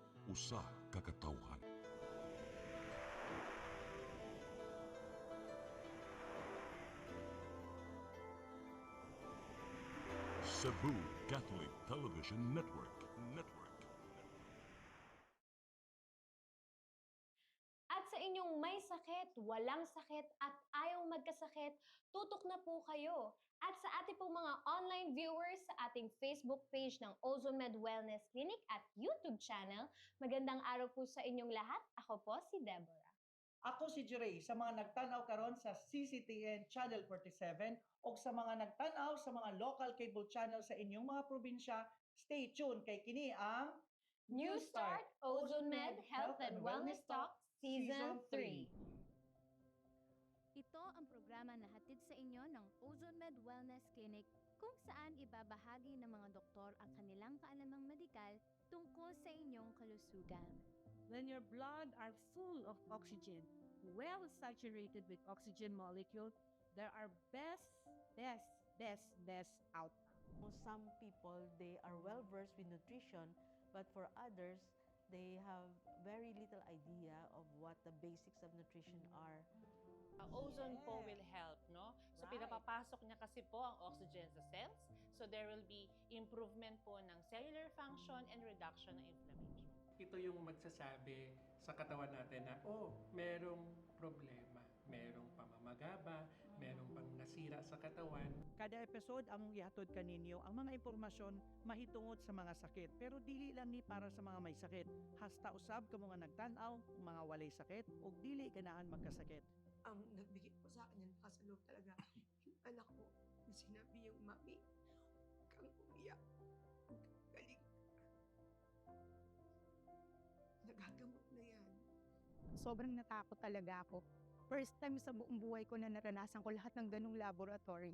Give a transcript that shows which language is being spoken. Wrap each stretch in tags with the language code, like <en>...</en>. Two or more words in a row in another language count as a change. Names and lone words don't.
<ceb>usa ka katawhan. Cebu Catholic Television Network.</ceb> <tl>At sa inyong may sakit, walang sakit, at ayaw magkasakit, tutok na po kayo. At sa ating pong mga online viewers sa ating Facebook page ng OzoneMed Wellness Clinic at YouTube channel, magandang araw po sa inyong lahat. Ako po si Deborah.</tl> <ceb>Ako si Jiray, sa mga nagtanaw karon sa CCTN Channel 47 o sa mga nagtanaw sa mga local cable channel sa inyong mga probinsya,</ceb> <en>stay tuned</en> <ceb>kay kini ang New Start OzoneMed Health and Wellness Talk Season 3.</ceb> <tl>Ito ang programa na hatid sa inyo ng OzoneMed Wellness Clinic kung saan ibabahagi ng mga doktor ang kanilang kaalamang medikal tungkol sa inyong kalusugan.</tl> <en>When your blood are full of oxygen, well saturated with oxygen molecule, there are best outcomes. Some people, they are well versed with nutrition, but for others, they have very little idea of what the basics of nutrition are.</en> <tl>Ang ozone po</tl> <en>will help,</en> <tl>no? So, Right. pinapapasok niya kasi po ang oxygen sa cells.</tl> <en>So, there will be improvement</en> <tl>po ng</tl> <en>cellular function and reduction ng inflammation.</en> <tl>Ito yung magsasabi sa katawan natin na, merong problema, merong pamamagaba, merong pang nasira sa katawan.</tl> <ceb>Kada episode among ihatod kaninyo ang mga impormasyon mahitungod sa mga sakit, pero dili lang ni para sa mga may sakit. Hasta usab kamo nga nagtan-aw mga walay sakit o dili ganahan magkasakit.</ceb> <tl>Ang nagbigay po sa akin ng lakas ng loob talaga, yung anak ko, na sinabi yung mami, huwag kang umiyak, huwag kang galing. Nagagamot na yan. Sobrang natakot talaga ako.</tl> <en>First time</en> <tl>sa buong buhay ko na naranasan ko lahat ng ganung laboratory.</tl>